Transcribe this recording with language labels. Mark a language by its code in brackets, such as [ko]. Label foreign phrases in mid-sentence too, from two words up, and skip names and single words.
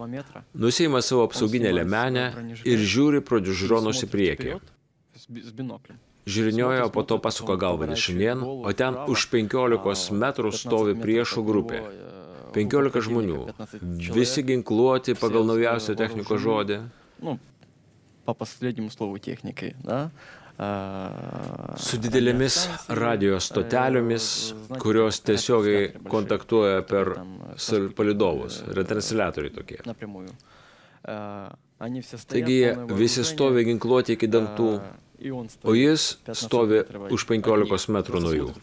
[lt] Nusiima savo apsauginę liemenę ir žiūri pro žiūronus į priekį. Žiūriniojo, po to pasuko galvą dešinėn, o ten už 15 metrų stovi priešų grupė. 15 žmonių. Visi ginkluoti pagal naujausią technikos žodį. [ru] Ну, по последнему слову техникой, да? [lt] Su didelėmis radio stotelėmis, kurios tiesiogiai kontaktuoja per palydovus, retransliatoriai tokie. Taigi jie visi stovi ginkluoti iki dantų, O jis stovi už 15 metrų nuo jų.